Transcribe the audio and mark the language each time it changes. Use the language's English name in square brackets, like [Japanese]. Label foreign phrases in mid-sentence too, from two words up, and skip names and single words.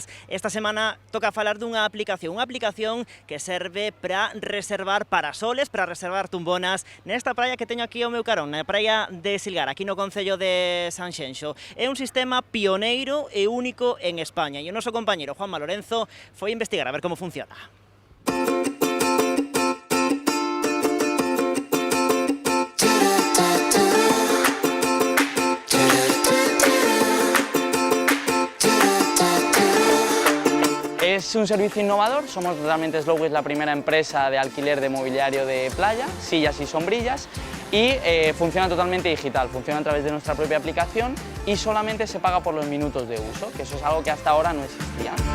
[Galician] Esta semana toca falar dunha aplicación que serve para reservar parasoles, para reservar tumbonas nesta praia que teño aquí ao meu carón, na praia de Silgar, aquí no concello de Sanxenxo. É un sistema pioneiro e único en España, e o noso compañero Juanma Lorenzo foi investigar a ver como funciona. [Spanish] Es un servicio innovador, somos realmente Slowways la primera empresa de alquiler de mobiliario de playa, sillas y sombrillas, y funciona totalmente digital, funciona a través de nuestra propia aplicación y solamente se paga por los minutos de uso, que eso es algo que hasta ahora no existía.